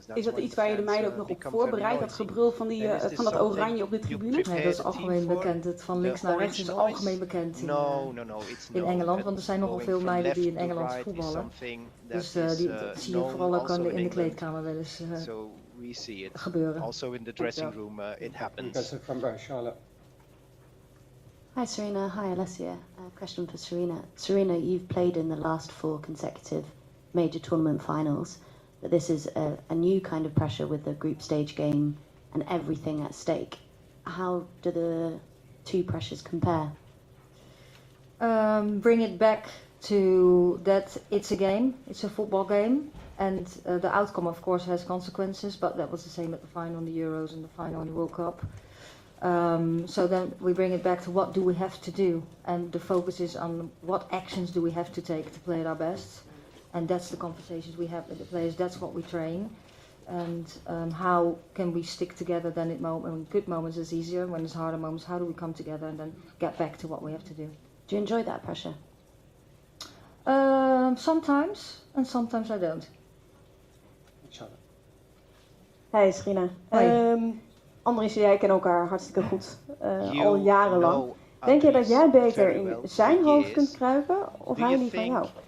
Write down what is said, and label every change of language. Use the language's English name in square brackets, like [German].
[Dutch] Is dat iets waar je de meiden ook nog op voorbereidt, dat gebrul van dat oranje op de tribune? Nee, dat is algemeen bekend. Het van links naar rechts is algemeen bekend in Engeland. Want er zijn nogal veel meiden die in Engeland voetballen. Dus die zie je vooral ook in de kleedkamer wel eens gebeuren. [English] Also in the dressing room, it happens. Hi Serena, hi Alessia. Question for Serena. Serena, you've played in the last 4 consecutive major tournament finals, but this is a new kind of pressure with the group stage game and everything at stake. How do the 2 pressures compare? Bring it back to that it's a game, it's a football game, and the outcome of course has consequences, but that was the same at the final in the Euros and the final in the World Cup. So then we bring it back to what do we have to do, and the focus is on what actions do we have to take to play at our best, and that's the conversations we have with the players, that's what we train, and how can we stick together then in good moments is easier, when there's harder moments, how do we come together and then get back to what we have to do. Do you enjoy that pressure? Sometimes, and sometimes I don't. Hey Serena. [Dutch] Andries en jij kennen elkaar hartstikke goed, al jarenlang. Denk je dat jij beter in zijn hoofd kunt kruipen, of hij die van jou?